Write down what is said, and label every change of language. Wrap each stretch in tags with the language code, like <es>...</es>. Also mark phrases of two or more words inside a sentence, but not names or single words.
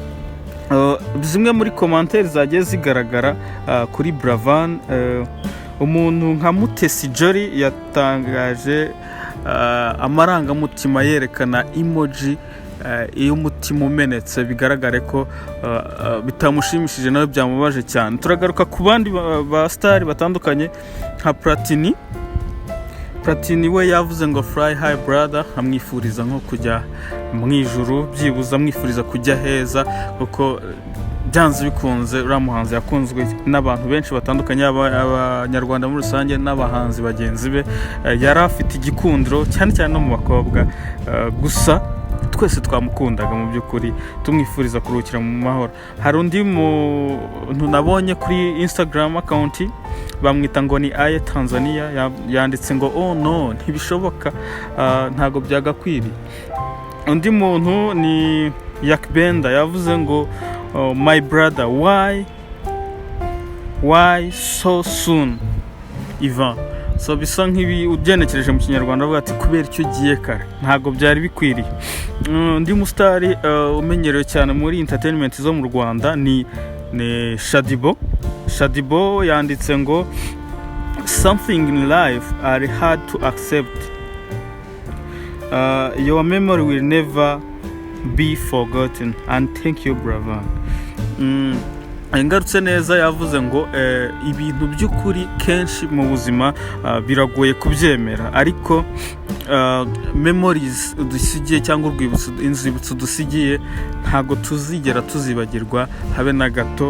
<rw>Zimwe muri commentaires zagiye zigaragara kuri Bravan, umuntu nka Mutesi Jolly yatangaje amarangamutima yerekana emoji y'umutima umenetse, bigaragare ko bitamushimishije nawe byamubaje cyane. Turagaruka ku bandi ba star batandukanye nka Platini we yavuze ngo</rw> <en>fly high brother,</en> <rw>amwifuriza nko kujya mu ijuru, byibuza amwifuriza kujya heza, kuko byanze bikunze uriya muhanzi yakunzwe n'abantu benshi batandukanye, abanyarwanda muri rusange n'abahanzi bagenzi be. Yari afite igikundiro cyane cyane no mu bakobwa, gusa twese twamukundaga mu by'ukuri, tumwifuriza kuruhukira mu mahoro. Hari undi muntu nabonye kuri Instagram account bamwita ngo ni Aye Tanzania, yanditse ngo</rw> <en>oh no,</en> <rw>ntibishoboka, ntago byagakwiriye. Undi muntu ni Yakbenda yavuze ngo</rw> <en>my brother, why so soon</en> <rw>Ivan. So bisa nk'ibi ugenekereje mu Kinyarwanda avuga ati kubera icyo giye kare, ntago byari bikwiriye. Undi mustari umenyerewe cyane muri entertainment zo mu Rwanda ni Shadibo yanditse ngo</rw> <en>something in life are hard to accept, your memory will never be forgotten, and thank you</en> <rw>Bravan. Ingarutse neza yavuze ngo ibintu by'ukuri kenshi mu buzima biragoye kubyemera, ariko memories dusigiye cyangwa inzibutso dusigiye ntago tuzigera tuzibagirwa habe na gato.</rw>